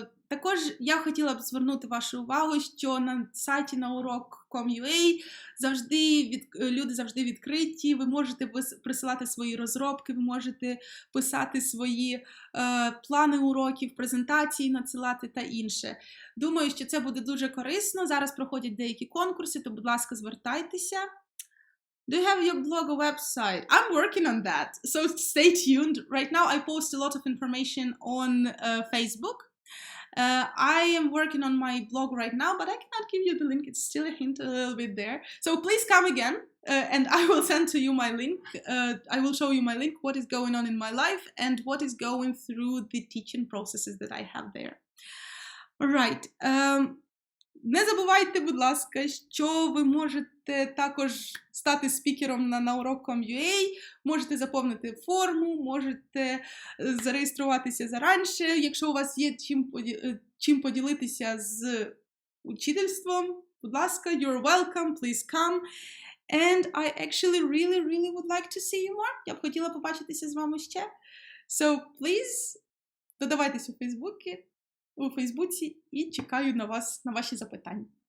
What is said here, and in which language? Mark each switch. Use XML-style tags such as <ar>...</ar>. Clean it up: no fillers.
<uk>Також я хотіла б звернути вашу увагу, що на сайті на урок.com.ua люди завжди відкриті, ви можете присилати свої розробки, ви можете писати свої плани уроків, презентації надсилати та інше. Думаю, що це буде дуже корисно. Зараз проходять деякі конкурси, то, будь ласка, звертайтеся.</uk> <en>Do you have your blog or website? I'm working on that, so stay tuned. Right now I post a lot of information on Facebook. I am working on my blog right now, but I cannot give you the link. It's still a hint a little bit there. So please come again and I will send to you my link. I will show you my link, what is going on in my life and what is going through the teaching processes that I have there. All right.</en> <uk>Не забувайте, будь ласка, що ви можете також стати спікером на урок.com.ua, можете заповнити форму, можете зареєструватися заранше, якщо у вас є чим поділитися з учительством, будь ласка,</uk> <en>you're welcome, please come. And I actually really would like to see you more.</en> <uk>Я б хотіла побачитися з вами ще.</uk> <en>So, please,</en> <uk>додавайтесь у Фейсбуці і чекаю на вас, на ваші запитання.</uk>